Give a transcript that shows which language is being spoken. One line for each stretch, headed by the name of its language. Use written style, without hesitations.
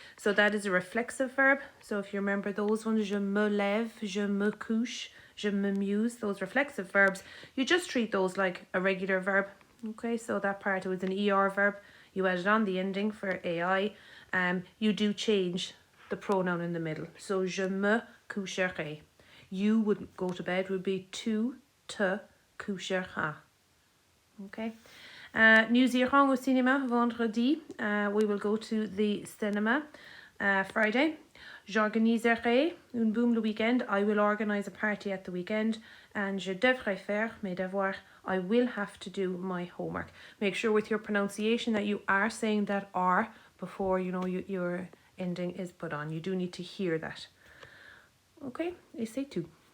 English: So that is a reflexive verb. So if you remember those ones,
French: je me lève, je me couche, je m'amuse,
English: those reflexive verbs, you just treat those like a regular verb. Okay, so that part, it was an ER verb. You added on the ending for AI.
French: You do change the pronoun in the middle. So je me coucherai.
English: You would go to bed would be
French: tu te coucheras.
English: Okay.
French: Nous irons au cinéma vendredi.
English: We will go to the cinema Friday.
French: J'organiserai une boom le weekend.
English: I will organise a party at the weekend.
French: And je devrais faire mes devoirs.
English: I will have to do my homework. Make sure with your pronunciation that you are saying that R before your ending is put on. You do need to hear that. Okay, essay 2.